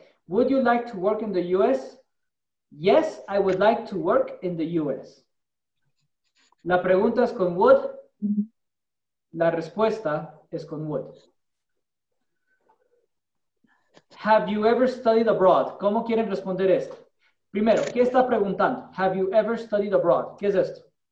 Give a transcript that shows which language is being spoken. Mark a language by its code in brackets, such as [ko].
[en] Would you like to work in the U.S.? Yes, I would like to work in the U.S. [es] La pregunta es con would. La respuesta es con would. [en] Have you ever studied abroad? [es] ¿Cómo quieren responder esto? Primero, ¿qué está preguntando? [en] Have you ever studied abroad? [es] ¿Qué es esto?